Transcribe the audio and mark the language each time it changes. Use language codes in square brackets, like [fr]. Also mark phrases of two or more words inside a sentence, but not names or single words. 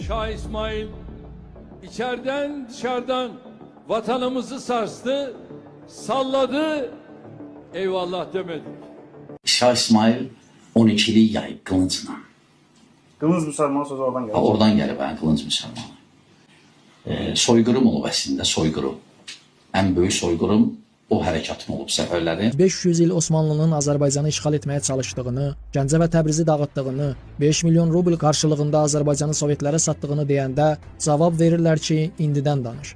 [tr] Şah İsmail içeriden dışarıdan vatanımızı sarstı, salladı, eyvallah demedik. [az] Şah İsmail 12'li yayıb qılıncla. Qılınc müsəlman sözü oradan gəlir. Oradan gəlib yəni qılınc müsəlmanı. Soyqırım olub əslində, soyqırım. Ən böyük soyqırım o hərəkatın olub səfərləri. 500 il Osmanlının Azərbaycanı işğal etməyə çalışdığını, Gəncə və Təbrizi dağıtdığını, 5 milyon rubl qarşılığında Azərbaycanı Sovetlərə satdığını deyəndə cavab verirlər ki, indidən danış.